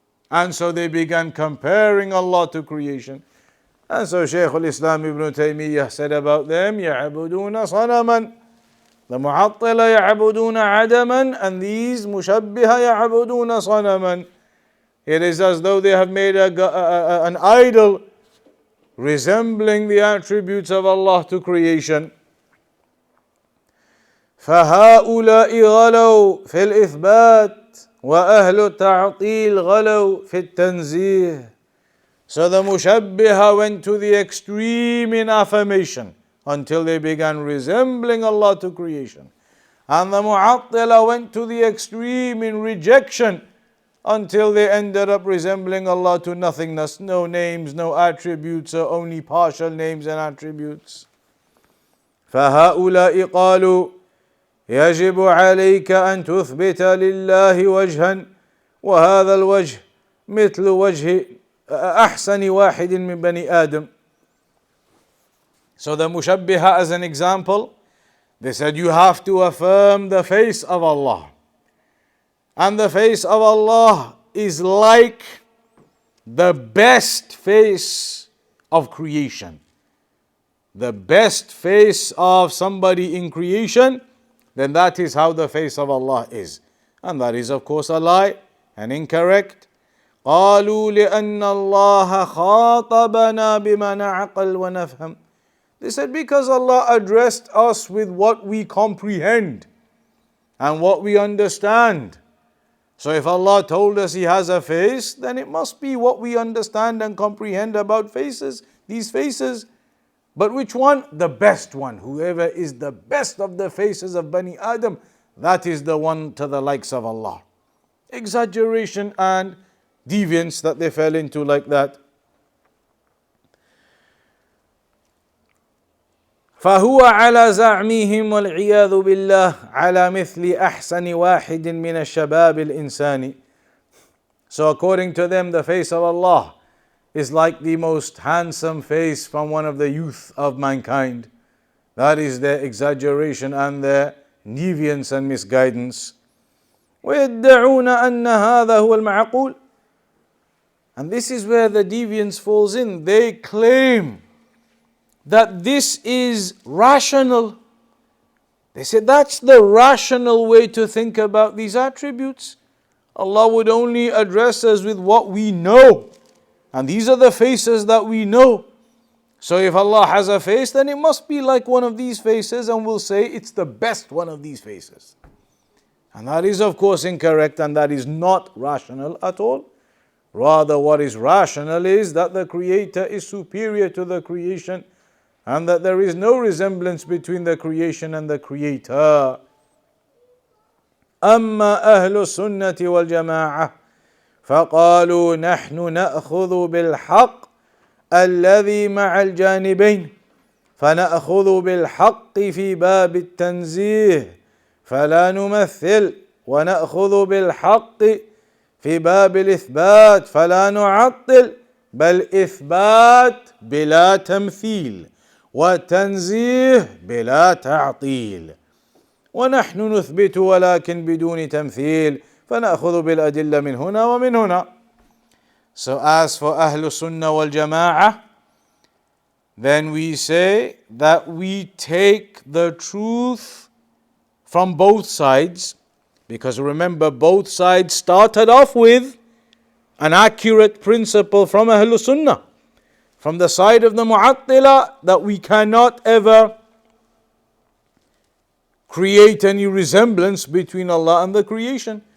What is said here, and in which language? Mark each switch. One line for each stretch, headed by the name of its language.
English: And so they began comparing Allah to creation. And so Shaykh al-Islam Ibn Taymiyyah said about them,
Arabic: يَعْبُدُونَ صَنَمًا. The Mu'attilah يَعْبُدُونَ عَدَمًا,
English: and these
Arabic: Mushabbiha يَعْبُدُونَ صَنَمًا.
English: It is as though they have made an idol resembling the attributes of Allah to creation.
Arabic: فهؤلاء غلوا في الإثبات وأهل التعطيل غلوا في التنزيه.
English: So the Mushabbiha went to the extreme in affirmation until they began resembling Allah to creation. And the Mu'attilah went to the extreme in rejection until they ended up resembling Allah to nothingness. No names, no attributes, or only partial names and attributes.
Arabic: فهؤلاء قالوا يجب عليك أن تثبت لله وجها وهذا الوجه مثل وجه أحسن واحد من بني آدم.
English: So the Mushabbiha, as an example, they said you have to affirm the face of Allah. And the face of Allah is like the best face of creation. The best face of somebody in creation, then that is how the face of Allah is. And that is of course a lie and incorrect.
Arabic: قالوا لأن الله خاطبنا بما نعقل ونفهم.
English: They said because Allah addressed us with what we comprehend and what we understand. So if Allah told us He has a face, then it must be what we understand and comprehend about faces, these faces. But which one? The best one. Whoever is the best of the faces of Bani Adam, that is the one to the likes of Allah. Exaggeration and deviance that they fell into like that.
Arabic: فهو على زعمهم والعياذ بالله على مثل أحسن واحد من الشباب الإنساني.
English: So according to them, the face of Allah is like the most handsome face from one of the youth of mankind. That is their exaggeration and their deviance and misguidance.
Arabic: ويدعون أن هذا هو المعقول.
English: And this is where the deviance falls in. They claim that this is rational. They say that's the rational way to think about these attributes. Allah would only address us with what we know. And these are the faces that we know. So if Allah has a face, then it must be like one of these faces, and we'll say it's the best one of these faces. And that is of course incorrect, and that is not rational at all. Rather, what is rational is that the Creator is superior to the creation, and that there is no resemblance between the creation and the Creator.
Arabic: أما أهل السنة والجماعة فقالوا نحن نأخذ بالحق الذي مع الجانبين فنأخذ بالحق في باب التنزيه فلا نمثل ونأخذ بالحق في باب الإثبات فلا نعطل بل إثبات بلا تمثيل وتنزيه بلا تعطيل ونحن نثبت ولكن بدون تمثيل فنأخذ بالأدلة من هنا ومن هنا.
English: So as for Ahlul Sunnah wal Jama'ah, then we say that we take the truth from both sides, because remember, both sides started off with an accurate principle from Ahlul Sunnah, from the side of the Mu'attila, that we cannot ever create any resemblance between Allah and the creation.